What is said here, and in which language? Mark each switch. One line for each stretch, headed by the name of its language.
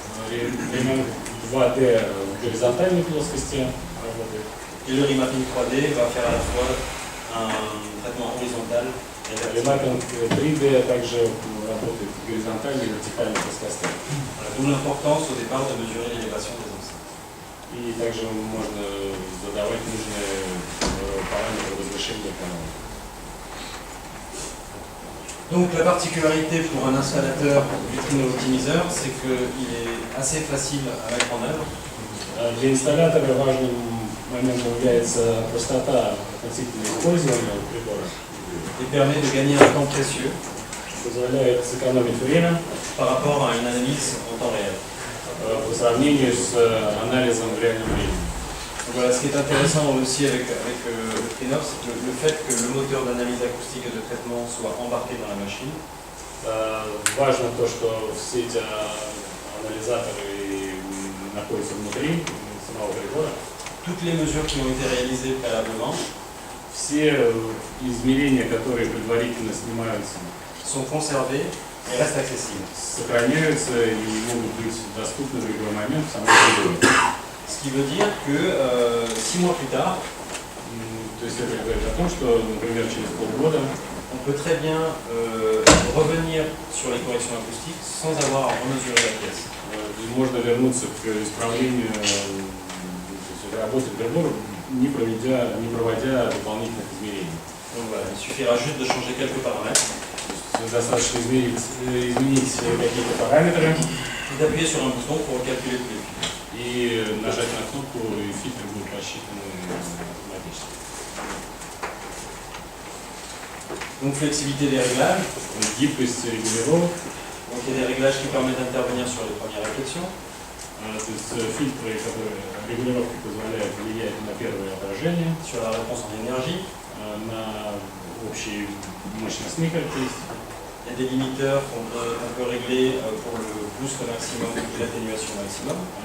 Russian: Ремонт 2D в горизонтальной плоскости работает.
French: Et le remapping 3D va faire à la fois un traitement horizontal et vertical.
Russian: Ремаппинг 3D также работает в горизонтальной и вертикальной плоскостях.
French: D'où l'importance au départ de mesurer l'élévation des enceintes.
Russian: И также можно задавать нужные параметры возвышения канала.
French: Donc la particularité pour un installateur vitrino-optimiseur, c'est qu'il est assez facile à mettre en œuvre.
Russian: Для инсталлятора важным моментом является простота относительно использования прибора.
French: Et permet de gagner un temps précieux
Russian: Позволяет сэкономить время
French: par rapport à une analyse en temps réel.
Russian: по сравнению с анализом в реальном времени.
French: Donc voilà, ce qui est intéressant aussi avec le FreeNov, c'est que le fait que le moteur d'analyse acoustique et de traitement soit embarqué dans la machine.
Russian: Важно то, что все эти анализаторы находятся внутри самого прибора.
French: Toutes les mesures qui ont été réalisées préalablement
Russian: Все измерения, которые предварительно снимаются,
French: sont conservées et restent accessibles.
Russian: сохраняются и могут быть доступны в любой момент в самом приборе.
French: Ce qui veut dire que 6 mois plus tard,
Russian: То есть это говорит о том, что, например, через полгода
French: on peut très bien revenir sur les corrections acoustiques sans avoir à remesurer la pièce.
Russian: можно вернуться к исправлению, то есть работе прибора, не проводя дополнительных измерений.
French: Donc voilà, il suffira juste de changer quelques paramètres
Russian: Достаточно изменить какие-то параметры
French: et d'appuyer sur un bouton pour calculer tous les fils.
Russian: и и нажать на кнопку, и фильтры будут рассчитаны автоматически.
French: Donc flexibilité des réglages.
Russian: Гибкость регулировок.
French: Donc il y a des réglages qui permettent d'intervenir sur les premières réflexions.
Russian: То есть фильтры, которые регулировки позволяют влиять на первое отражение,
French: sur la réponse en énergie.
Russian: на общие мощностные характеристики.
French: Il y a des limiteurs qu'on peut régler pour le boost maximum et l'atténuation maximum.